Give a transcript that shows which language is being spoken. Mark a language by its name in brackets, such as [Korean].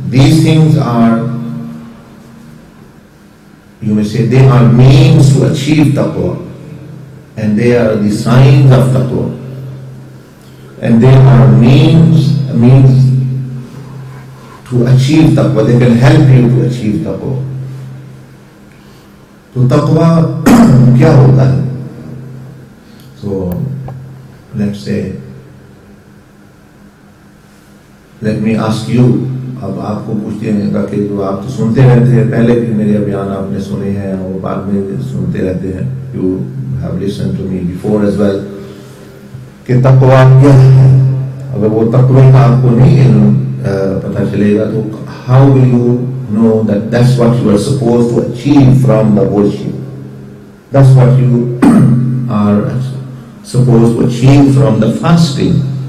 [English] These things are, you may say, they are means to achieve taqwa, and they are the signs of taqwa, and they are means to achieve taqwa. They can help you to achieve taqwa. [Urdu] تو taqwa کیا ہوتا ہے؟ [English] So let's say, let me ask you. [Urdu] اب آپ کو پوچھتے ہیں کہ جو آپ تو سنتے رہتے ہیں، پہلے بھی میرے بیان آپ نے سنے ہیں اور بعد میں سنتے رہتے ہیں. [English] You have listened to me before as well. [Urdu] کہ تقویٰ کیا ہے؟ اگر وہ تقویٰ کا آپ کو نہیں پتہ چلے گا تو [English] how will you know that that's what you are supposed to achieve from the worship? That's what you are supposed to achieve from the fasting.